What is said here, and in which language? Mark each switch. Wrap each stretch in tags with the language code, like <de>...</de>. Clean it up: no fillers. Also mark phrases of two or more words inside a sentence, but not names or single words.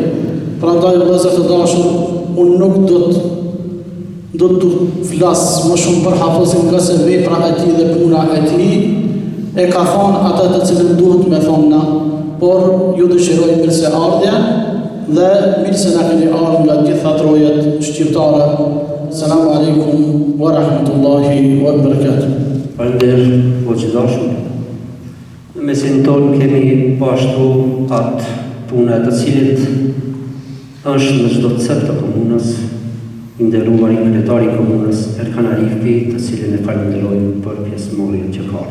<sq>Prandaj vëllezër të dashur, unë nuk do të flas më shumë për hafëzin, nga se vepra e tij dhe puna e tij e ka thonë ata të cilën duhet me thonë na, por ju dëshiroj mirëseardhje dhe mirë se na keni ardhur nga gjitha trojet shqiptare.</sq> <ar>السلام عليكم ورحمة الله وبركاته.</ar> <sq>Falënderit Hoxhë dashur. Në mesin tonë kemi pashtu atë puna të cilit është në çdo cep të komunës, i nderuar i kryetari i komunës Erkan Arifi, të cilin e falenderojmë për pjesëmarrjen që ka.</sq>